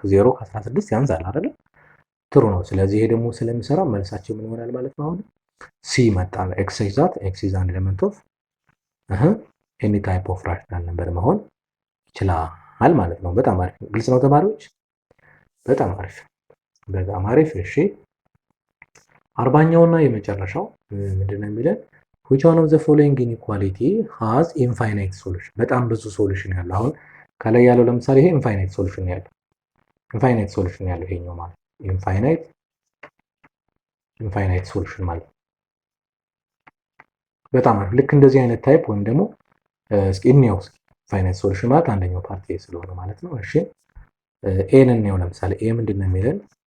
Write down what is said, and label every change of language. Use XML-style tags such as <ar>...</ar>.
<am>0 ከ16 ያንሳል አይደል? ትሩ ነው። ስለዚህ ይሄ ደግሞ ስለሚሰራ መልሳችን ምን ይሆናል ማለት ነው? አሁን ሲ ይመጣል።</am> <en>ኤክስ ኢዝ አን ኤሌመንት ኦፍ ኤኒ ታይፕ ኦፍ ራሽናል ነምበር</en> <am>መሆን ይችላል ማለት ነው። በጣም አሪፍ። ግልጽ ነው ተማሪዎች? በጣም አሪፍ በጣም አሪፍ። እሺ 40ኛውና የመጨረሻው ምንድነው የሚለን?</am> <en>which one of the following inequality has infinite solution?</en> <am>በጣም ብዙ ሶሉሽን ያለው አሁን ከላይ ያለው ለምሳሌ ይሄ ኢንፋይናይት ሶሉሽን ያለው ይሄኛው ማለት ኢንፋይናይት ሶሉሽን ማለት በጣም አሪፍ። ልክ እንደዚህ አይነት ታይፕ ወይም ደግሞ እስኪ እንየው። ኢንፋይናይት ሶሉሽን ማለት አንደኛው ፓርቲ ስለሆነ ማለት ነው። እሺ ኤን እንየው። ለምሳሌ ኤ ምንድነው የሚለን?</am>